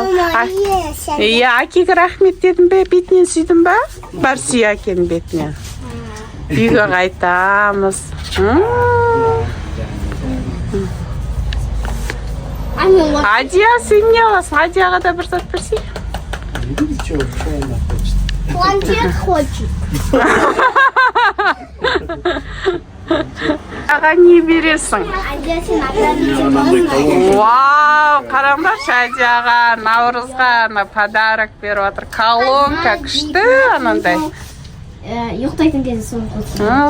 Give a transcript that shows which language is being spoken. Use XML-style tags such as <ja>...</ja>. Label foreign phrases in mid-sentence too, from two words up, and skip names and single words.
<kk>Иә, әкеге рахмет дедің бе? Бетінен сүйдің ба? Бар сүй әкенің бетінен. Үйге қайтамыз. Адия, сен не аласың? Адияға да бір зат берсей?</kk> <ru>Чего она хочет? Планшет хочет.</ru> <kk>Аға не бересің? Вау, қараңдаршы Адияға, Наурызға подарок беріп отыр. Колонка күшті анандай. Ұйықтайтын кезде соны қосып.</kk>